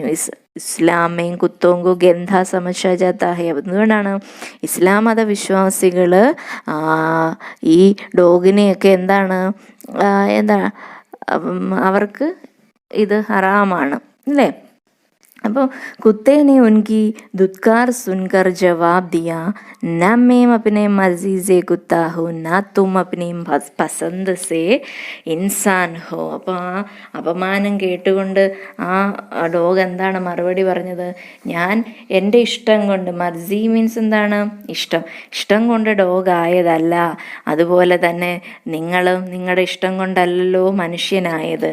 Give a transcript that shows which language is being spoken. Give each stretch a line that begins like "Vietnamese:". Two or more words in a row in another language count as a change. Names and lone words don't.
Hindi: इस्लाम में कुत्तों को गंदा समझा जाता है.
Malayalam: അതുകൊണ്ടാണ് ഇസ്ലാം മത വിശ്വാസികൾ ഈ ഡോഗിനെയൊക്കെ എന്താണ് അവർക്ക് ഇത് ഹറാമാണ് അല്ലേ.
Hindi: അപ്പോൾ कुत्ते ने उनकी दुत्कार सुनकर जवाब दिया, न मैं अपने मर्जी से कुत्ता हूँ, न तुम अपनी पसंद से इंसान हो.
Malayalam: അപ്പോൾ ആ അപമാനം കേട്ടുകൊണ്ട് ആ ഡോഗ് എന്താണ് മറുപടി പറഞ്ഞത്? ഞാൻ എൻ്റെ ഇഷ്ടം കൊണ്ട്, മർസി മീൻസ് എന്താണ്? ഇഷ്ടം കൊണ്ട് ഡോഗ് ആയതല്ല, അതുപോലെ തന്നെ നിങ്ങളും നിങ്ങളുടെ ഇഷ്ടം കൊണ്ടല്ലല്ലോ മനുഷ്യനായത്.